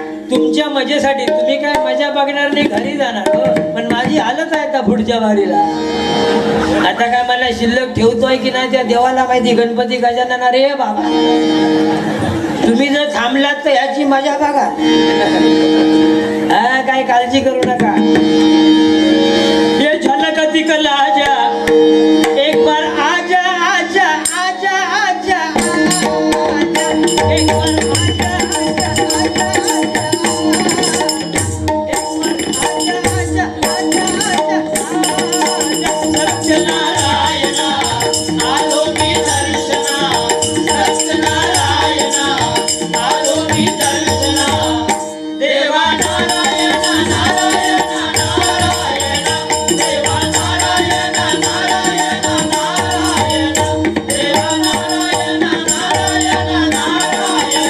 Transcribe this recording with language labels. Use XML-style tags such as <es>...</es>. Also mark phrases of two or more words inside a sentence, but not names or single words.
<mr>तुमच्या मजेसाठी तुम्ही काय मजा बघणार नाही घरी जाणार पण माझी हालत आहे का पुढच्या वारीला. आता काय मला शिल्लक ठेवतोय की नाही त्या देवाला माहिती. गणपती गजानन रे बाबा तुम्ही जर थांबलात तर याची मजा बघा. हा काय काळजी करू नका.</mr> <hi>ये झलक दिखला जा एक बार आजा आजा आजा आजा एक बार आजा आजा आजा एक बार आजा आजा आजा</hi> <mr>सत्यनारायण आलो मी दर्शना सत्यनारायण आलो मी दर्शना देवा नारायण नारायण नारायण देवा नारायण नारायण नारायण देवा नारायण नारायण नारायण.</mr>